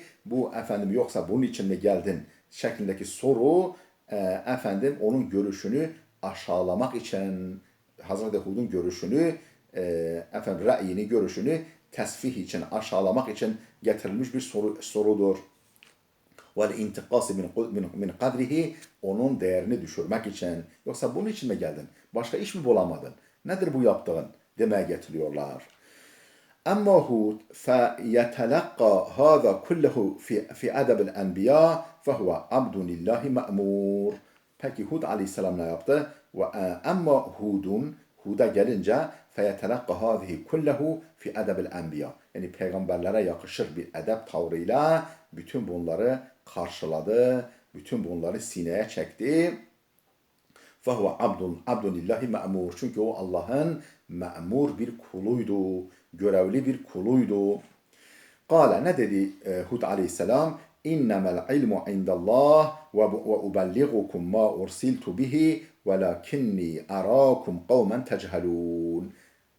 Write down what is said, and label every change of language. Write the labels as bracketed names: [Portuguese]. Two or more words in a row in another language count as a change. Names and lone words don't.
[Turkish] Bu yoksa bunun için mi geldin? Şeklindeki soru onun görüşünü aşağılamak için, Hazreti Hud'un görüşünü, ra'yini, görüşünü tesfih için, aşağılamak için getirilmiş bir sorudur. [Arabic] والانتقاص من قدره, [Turkish] onun değerini düşürmek için. Yoksa bunun için mi geldin? Başka iş mi bulamadın? Nedir bu yaptığın? Demeye getiriyorlar. [Arabic] Ama Hud فَيَتَلَقَّى هَذَا كُلَّهُ فِي أَدَبِ الْاَنْبِيَا فَهُوَ عَبْدٌ لِلّٰهِ مَأْمُورٌ. [Turkish] Peki Hud aleyhisselam ne yaptı? Ama Hud'a gelince [Arabic] فَيَتَلَقَّى هَذِهِ كُلَّهُ فِي أَدَبِ الْاَنْبِيَا. [Turkish] Yani peygamberlere yakışır bir edep tavrıyla bütün bunları karşıladı, bütün bunları sineye çekti. [Arabic] فَهُوَ عَبْدٌ لِلّٰهِ مَأْمُورٌ. [Turkish] Çünkü o Allah'ın me'mur bir kuluydu, görevli bir kuluydu. Kale, ne dedi Hud aleyhisselam? [Arabic] إنما العلم عند الله وأبلغكم ما أرسلت به ولكني أراكم قوما تجهلون.